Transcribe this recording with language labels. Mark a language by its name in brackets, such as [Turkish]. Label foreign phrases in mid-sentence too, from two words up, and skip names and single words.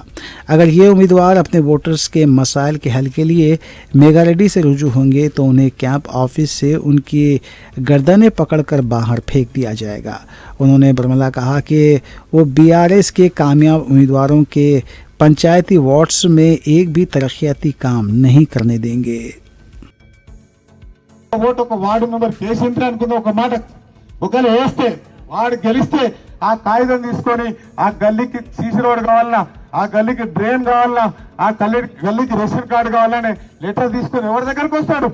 [Urdu] اگر یہ امیدوار اپنے ووٹرز کے مسائل کے حل کے لیے میگھا ریڈی سے رجوع ہوں گے تو انہیں [English] camp office [Urdu] سے ان کی گردنیں پکڑ کر باہر پھینک دیا جائے گا۔ انہوں نے برملا کہا کہ وہ بی آر ایس کے کامیاب امیدواروں کے پنچایتی وارڈز میں ایک بھی ترقیاتی کام نہیں کرنے دیں گے۔ [English] ward member [Telugu] కేసీఆర్ అనుకున్న ఒక మాట, ఒకవేళ వేస్తే వాడు గెలిస్తే ఆ కాగితం తీసుకొని ఆ గల్లీకి [English] CC road [Telugu] కావాలన్నా, ఆ గల్లీకి డ్రైన్ కావాలన్నా, ఆ గల్లీకి [English] ration card [Telugu] కావాలని లెటర్ తీసుకొని ఎవరి దగ్గరికి వస్తాడు?